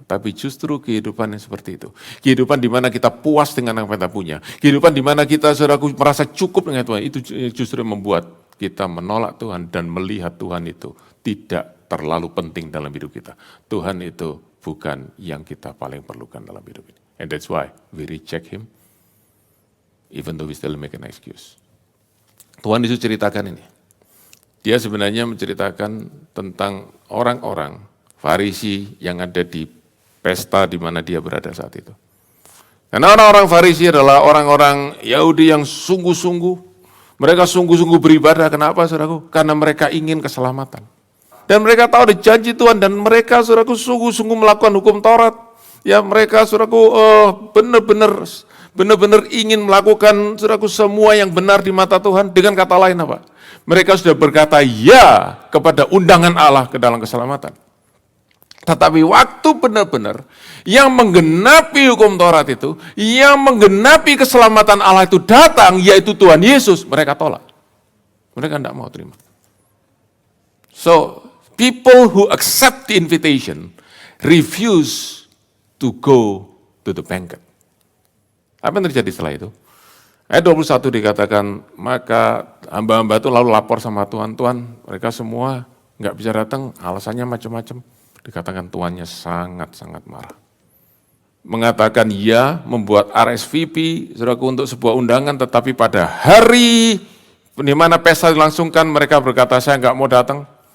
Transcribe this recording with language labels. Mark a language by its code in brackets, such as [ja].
[id] Tapi justru kehidupan yang seperti itu. Kehidupan di mana kita puas dengan apa yang kita punya. Kehidupan di mana kita, saudaraku, merasa cukup dengan Tuhan. Itu justru membuat kita menolak Tuhan dan melihat Tuhan itu tidak terlalu penting dalam hidup kita. Tuhan itu bukan yang kita paling perlukan dalam hidup ini. [en] And that's why we reject Him, even though we still make an excuse. [id] Tuhan Yesus ceritakan ini. Dia sebenarnya menceritakan tentang orang-orang Farisi yang ada di pesta di mana dia berada saat itu. Karena orang-orang Farisi adalah orang-orang Yahudi yang sungguh-sungguh, mereka sungguh-sungguh beribadah. Kenapa, saudaraku? Karena mereka ingin keselamatan. Dan mereka tahu ada janji Tuhan, dan mereka, saudaraku, sungguh-sungguh melakukan hukum Taurat. Ya, mereka, saudaraku, benar-benar ingin melakukan, saudaraku, semua yang benar di mata Tuhan. Dengan kata lain apa? Mereka sudah berkata ya kepada undangan Allah ke dalam keselamatan. Tetapi waktu benar-benar yang menggenapi hukum Taurat itu, yang menggenapi keselamatan Allah itu datang, yaitu Tuhan Yesus, mereka tolak. Mereka tidak mau terima. [en] So, people who accept the invitation refuse to go to the banquet. [id] Apa yang terjadi setelah itu? Ayat 21 dikatakan, maka hamba-hamba itu lalu lapor sama Tuhan, Tuhan, mereka semua nggak bisa datang, alasannya macam-macam. Dikatakan tuannya sangat-sangat marah. Mengatakan ya, membuat RSVP, saudaraku, untuk sebuah undangan, tetapi pada hari di mana pesta dilangsungkan, mereka berkata, saya nggak mau datang.